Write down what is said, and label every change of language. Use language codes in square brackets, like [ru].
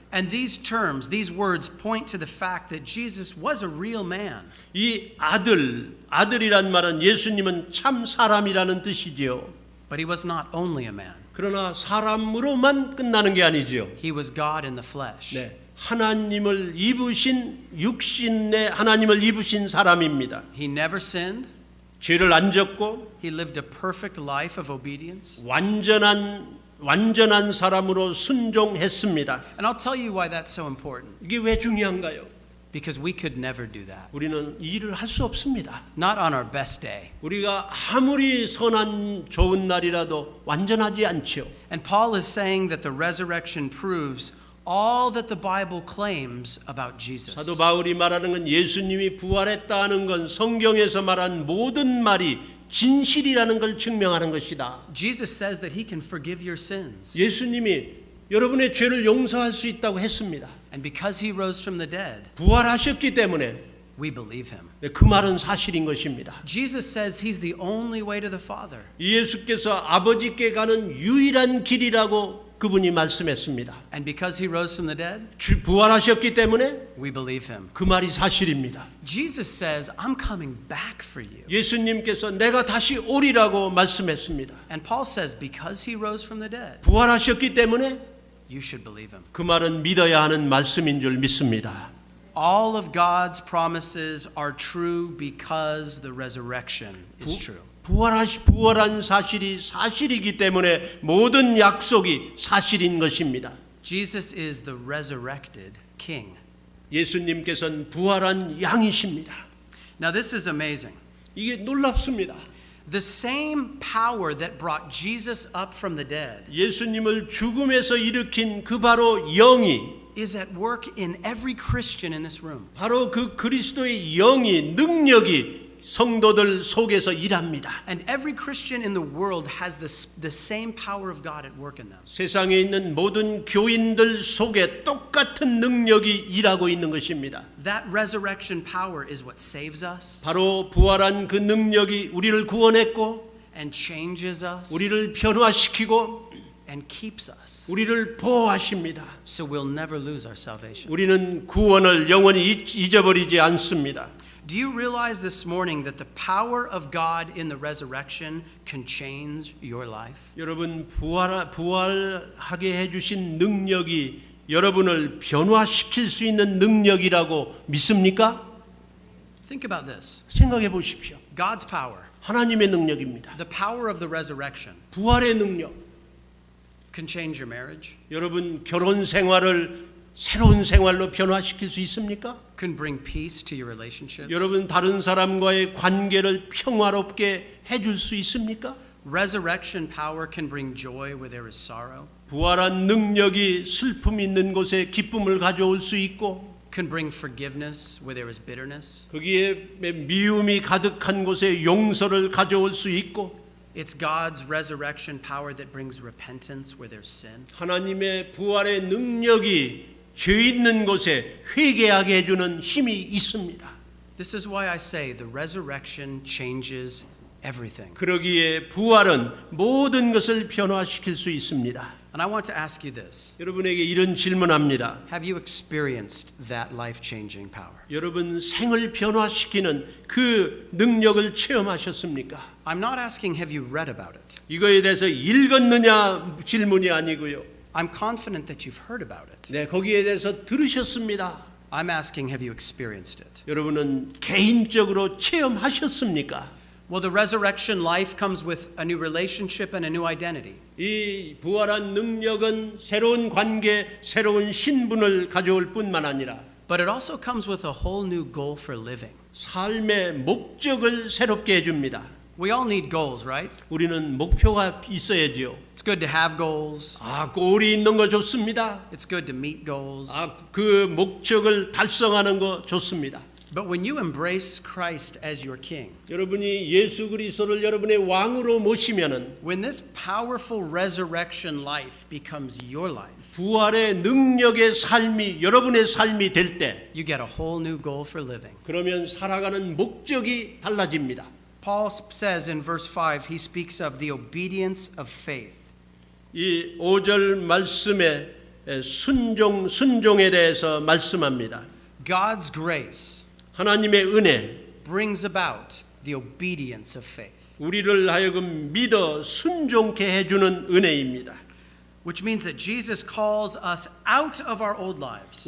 [en] And these terms, these words point to the fact that Jesus was a real man. [ko] 이 아들이란 말은 예수님은 참 사람이라는 뜻이지요. [en] But he was not only a man. [ko] 그러나 사람으로만 끝나는 게 아니지요. [en] He was God in the flesh. [ko] 네, 하나님을 입으신 육신의 하나님을 입으신 사람입니다. [en] He never sinned. [ko] 죄를 안 졌고 [en] He lived a perfect life of obedience. [ko] 완전한 사람으로 순종했습니다. [en] And I'll tell you why that's so important. [ko] 이게 왜 중요한가요? [en] Because we could never do that. [ko] 우리는 이 일을 할 수 없습니다. [en] Not on our best day. [ko] 우리가 아무리 선한 좋은 날이라도 완전하지 않지요. [en] And Paul is saying that the resurrection proves all that the Bible claims about Jesus. [ko] 사도 바울이 말하는 건 예수님이 부활했다는 건 성경에서 말한 모든 말이 진실이라는 걸 증명하는 것이다. [en] Jesus says that he can forgive your sins. [ko] 예수님이 여러분의 죄를 용서할 수 있다고 했습니다. [en] And because he rose from the dead, [ko] 부활하셨기 때문에 [en] we believe him. [ko] 그 말은 사실인 것입니다. [en] Jesus says he's the only way to the Father. [ko] 예수께서 아버지께 가는 유일한 길이라고 그분이 말씀했습니다. [en] And because he rose from the dead, [ko] 부활하셨기 때문에 [en] we believe him. [ko] 그 말이 사실입니다. [en] Jesus says, I'm coming back for you. [ko] 예수님께서 내가 다시 오리라고 말씀했습니다. [en] And Paul says, because he rose from the dead, [ko] 부활하셨기 때문에 [en] you should believe him. [ko] 그 말은 믿어야 하는 말씀인 줄 믿습니다. [en] All of God's promises are true because the resurrection is true. [ko] 부활한 사실이 사실이기 때문에 모든 약속이 사실인 것입니다. [en] Jesus is the resurrected king. [ko] 예수님께서는 부활한 양이십니다. [en] Now this is amazing. [ko] 이게 놀랍습니다. [en] The same power that brought Jesus up from the dead [ko] 예수님을 죽음에서 일으킨 그 바로 영이 [en] is at work in every Christian in this room. [ko] 바로 그 그리스도의 영이 능력이 성도들 속에서 일합니다. [en] And every Christian in the world has the same power of God at work in them. [ko] 세상에 있는 모든 교인들 속에 똑같은 능력이 일하고 있는 것입니다. [en] That resurrection power is what saves us [ko] 바로 부활한 그 능력이 우리를 구원했고 [en] and changes us [ko] 우리를 변화시키고 [en] and keeps us. [ko] 우리를 보호하십니다. [en] So we'll never lose our salvation. [ko] 우리는 구원을 영원히 잊어버리지 않습니다. [en] Do you realize this morning that the power of God in the resurrection can change your life? [ko] 여러분 부활하게 해주신 능력이 여러분을 변화시킬 수 있는 능력이라고 믿습니까? [en] Think about this. [ko] 생각해 보십시오. [en] God's power, [ko] 하나님의 능력입니다. [en] the power of the resurrection, [ko] 부활의 능력. [en] can change your marriage, [ko] 여러분 결혼 생활을 새로운 생활로 변화시킬 수 있습니까? [en] can bring peace to your relationships. [ko] 여러분 다른 사람과의 관계를 평화롭게 해줄 수 있습니까? [en] Resurrection power can bring joy where there is sorrow, [ko] 부활한 능력이 슬픔 있는 곳에 기쁨을 가져올 수 있고 [en] can bring forgiveness where there is bitterness, [ko] 거기에 미움이 가득한 곳에 용서를 가져올 수 있고 [en] It's God's resurrection power that brings repentance where there's sin. [ko] 하나님의 부활의 능력이 죄 있는 곳에 회개하게 해주는 힘이 있습니다. [en] This is why I say the resurrection changes everything. [ko] 그러기에 부활은 모든 것을 변화시킬 수 있습니다. [en] And I want to ask you this. [ko] 여러분에게 이런 질문합니다. [en] Have you experienced that life-changing power? [ko] 여러분 생을 변화시키는 그 능력을 체험하셨습니까? [en] I'm not asking have you read about it. [ko] 이거에 대해서 읽었느냐 질문이 아니고요. [en] I'm confident that you've heard about it. [ko] 네, 거기에 대해서 들으셨습니다. [en] I'm asking have you experienced it. [ko] 여러분은 개인적으로 체험하셨습니까? [en] Well, the resurrection life comes with a new relationship and a new identity. [ko] 이 부활한 능력은 새로운 관계, 새로운 신분을 가져올 뿐만 아니라 [en] But it also comes with a whole new goal for living. [ko] 삶의 목적을 새롭게 해줍니다. [en] We all need goals, right? [ko] 우리는 목표가 있어야지요. [en] It's good to have goals. [ko] 골이 있는 거 좋습니다. [en] It's good to meet goals. [ko] 그 목적을 달성하는 거 좋습니다. [en] But when you embrace Christ as your king, [ko] 여러분이 예수 그리스도를 여러분의 왕으로 모시면은 [en] when this powerful resurrection life becomes your life, [ko] 부활의 능력의 삶이 여러분의 삶이 될 때, [en] you get a whole new goal for living. [ko] 그러면 살아가는 목적이 달라집니다. [en] Paul says in verse 5, he speaks of the obedience of faith. [ko] 이 5절 말씀에 순종에 대해서 말씀합니다. [en] God's grace [ko] 하나님의 은혜, [en] brings about the obedience of faith, [ko] 우리를 하여금 믿어 순종케 해주는 은혜입니다. [en] which means that Jesus calls us out of our old lives,